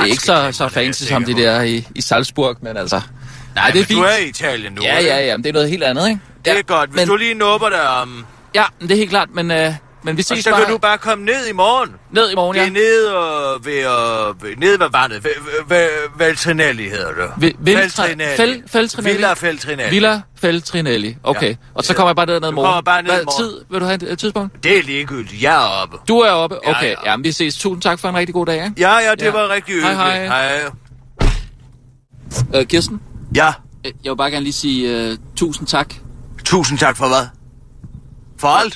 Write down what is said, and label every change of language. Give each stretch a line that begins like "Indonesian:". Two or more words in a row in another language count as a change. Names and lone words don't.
Danish: ikke så fancy som de der i Salzburg, men altså... Nej, det er fint. Du er i Italien nu. Ja, men det er noget helt andet, ikke? Det er godt. Hvis du lige nupper der om... Ja, det er helt klart, men vi ses bare... Og så kan du bare komme ned i morgen. Ned i morgen, ja. Det er nede ved vandet. Veltrinelli hedder det. Feltrinelli. Villa Feltrinelli. Villa Feltrinelli. Okay. Ja. Og så kommer jeg bare ned i morgen. Du kommer bare ned i morgen. Tid? Vil du have et tidspunkt? Det er ligegyldigt. Jeg er oppe. Du er oppe? Okay. Ja, men vi ses. Tusind tak for en rigtig god dag, ikke? Ja, det var rigtig hyggeligt. Hej. Kirsten? Ja? Jeg vil bare gerne lige sige tusind tak. Tusind tak for hvad? For alt?